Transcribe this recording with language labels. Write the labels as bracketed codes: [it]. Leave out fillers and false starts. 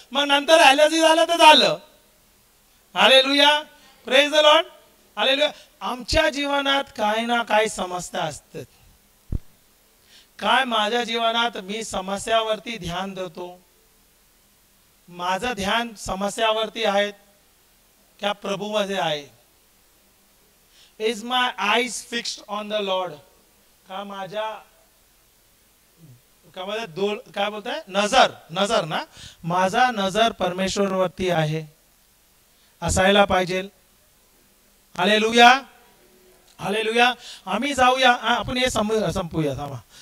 [mr] मग नंतर ॲलर्जी झालं तर झालं. Hallelujah, [en] praise the Lord, [mr] hallelujah. आमच्या जीवनात काही ना काही समस्या असतात. काय माझ्या जीवनात मी समस्यावरती ध्यान देतो? माझं ध्यान समस्यावरती आहे क्या प्रभूमध्ये आहे? [en] Is my eyes fixed on the Lord? [mr] का माझ्या काय बोलताय, नजर ना, माझा नजर परमेश्वरवरती आहे, असायला पाहिजे. Hallelujah, hallelujah. आम्ही जाऊया, आपण हे संपूया थांबा.